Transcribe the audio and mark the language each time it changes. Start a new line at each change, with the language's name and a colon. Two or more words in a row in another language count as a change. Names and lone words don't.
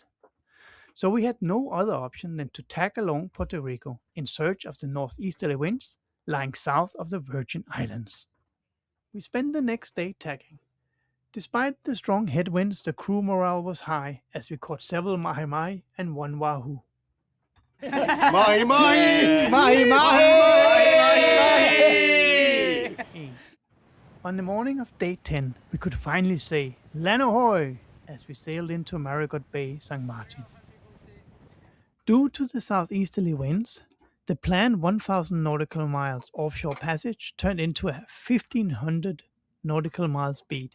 English: So we had no other option than to tack along Puerto Rico in search of the northeasterly winds lying south of the Virgin Islands. We spent the next day tacking. Despite the strong headwinds, the crew morale was high as we caught several mahi-mahi and one wahoo. Mahi-mahi! Mahi-mahi! On the morning of day 10, we could finally say, "Land Ahoy!" as we sailed into Marigot Bay, St. Martin. Due to the southeasterly winds, the planned 1,000 nautical miles offshore passage turned into a 1,500 nautical miles beat.